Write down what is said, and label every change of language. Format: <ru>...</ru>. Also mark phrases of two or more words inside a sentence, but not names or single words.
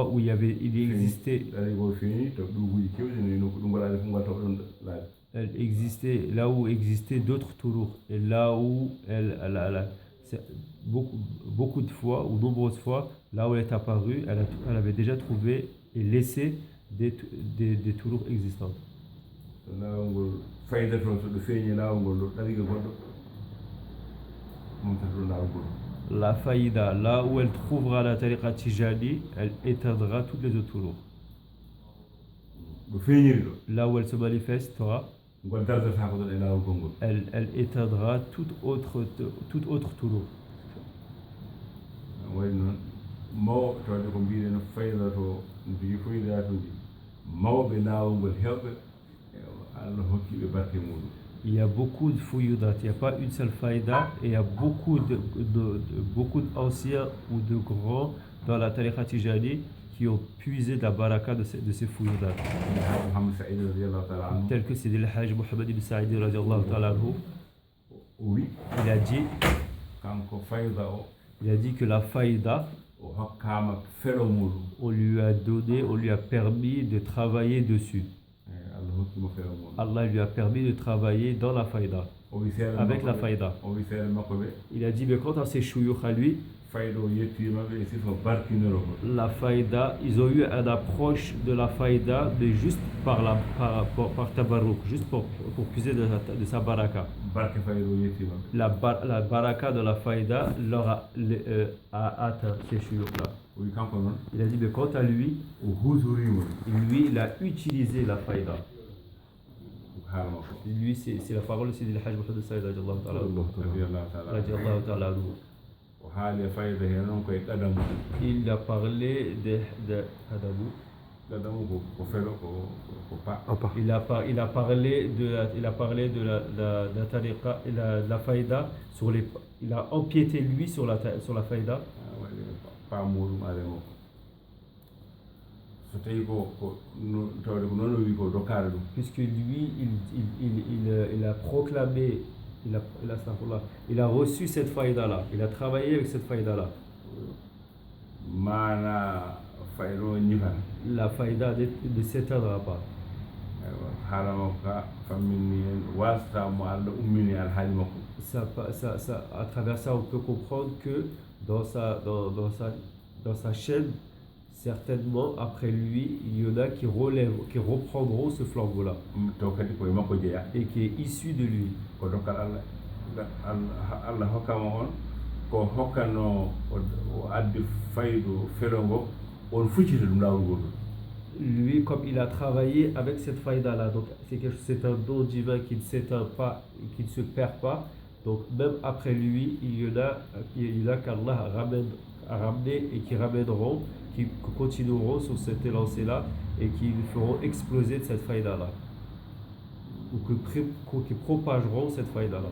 <fr>où il existait elle existait, là où existaient d'autres toulours, et là où c'est beaucoup de fois, ou nombreuses fois, là où elle est apparue, elle avait déjà trouvé et laissé des toulours existants.</fr> <ff>laawol ngol fayda to so ɗo feeñi laawol ngol ɗo ɗariga goɗɗo mum tata ɗo laawol ngol.</ff> <fr>La faïda, là où elle trouvera la tariqa Tijani, elle éteindra toutes les autres toulours.</fr> <ff>ɗo feeñiri ɗo</ff> <fr>Là où elle se manifestera,</fr> <ff>ngol dardata ko ɗon e laawol gongol.</ff> <fr>elle éteindra toute autre toulour.</fr> <ff>wayi noon mawo tawde ko mbiɗen fayda to mbiyi faydatuji mawɓe laawol ngol hewɓe Allah hokkiɓe barke muɗum.</ff> <fr>Il y a beaucoup de fouilloudat, il n'y a pas une seule faïda, et il y a beaucoup d'anciens ou de grands dans la tariqa Tijani qui ont puisé de la baraka de ces fouilloudat.</fr> <ar>Muhammad Saïd رضي الله تعالى عنه,</ar> <fr>Tel que c'est le Hajj Mohamed ibn Saïd</fr> <ar>رضي الله تعالى عنه,</ar> <fr>oui, il a dit,</fr> <ff>kanko fayda o</ff> <fr>que la faïda,</fr> <ff>o hokkama felo muɗum.</ff> <fr>on lui a permis de travailler dessus.</fr> <ff>Allah hokkimo felo muɗum.</ff> <fr>Allah lui a permis de travailler dans la faïda,</fr> <ff>O wi seeɗa</ff> <fr>avec</fr> <ff>makko</ff> <fr>la</fr> <ff>ɓe-</ff> <fr>faïda.</fr> <ff>o wi seeɗa makko ɓe</ff> <fr>Il a dit, mais quant à ces chouyoukhs à lui,</fr> <ff>fayda o yettimaɓe e sifa barkinirogol.</ff> <fr>la faïda, ils ont eu une approche de la faïda, mais juste par tabarruk, juste pour puiser de sa baraka.</fr> <ff>Barke fayda o yettimaɓe.</ff> <fr>La baraka de la faïda leur a atteint ces chouyoukhs-là.</fr> <ff>O wi kanko noon</ff> <fr>Il a dit, mais quant à lui,</fr> <ff>o hutorima ɗum.</ff> <fr>lui, il a utilisé la faïda.</fr> <ff>ko haala makko</ff> <fr>Lui, c'est la parole aussi du Hajj Mohamed Saïd</fr> <ar>رضي الله تعالى عنه. رضي الله تعالى عنه. رضي الله تعالى عنه.</ar> <ff>o haali e fayda he noon koye ɗadamu.</ff> <fr>Il a parlé de Adamou.</fr> <ff>ɗadamu ko felo ko pa.</ff> <fr>Il a parlé de la tariqa, la faïda il a empiété lui sur la faïda.</fr> <ff>waɗi pa muɗum are o so tawi tawde ko noon o wi ko dokkare ɗum.</ff> <fr>Puisque lui, il a proclamé, il a reçu cette faïda-là, il a travaillé avec cette faïda-là.</fr> <ff>Mana fayda o ñifata.</ff> <fr>La faïda ne s'éteindra pas.</fr> <ff>haala makko ka famminni hen wasatamo Allah ummini alhaali makko.</ff> <fr>À travers ça, on peut comprendre que dans sa chaîne, certainement, après lui, il y en a qui reprendront ce flambeau-là,</fr> <ff>taw kadi koye makko jeeya.</ff> <fr>et qui est issu de lui.</fr> <ff>Ko dokkal Allah hokkama on ko hokkano o addi faydu felo ngo on fuccita ɗum lawol ngol.</ff> <fr>Lui, comme il a travaillé avec cette faïda-là, donc c'est un don divin qui ne s'éteint pas, qui ne se perd pas. Donc même après lui, il y en a qu'Allah a ramené et qui ramèneront, qui continueront sur cette élancée-là et qui feront exploser cette faïda-là, ou qui propageront cette faïda-là.</fr>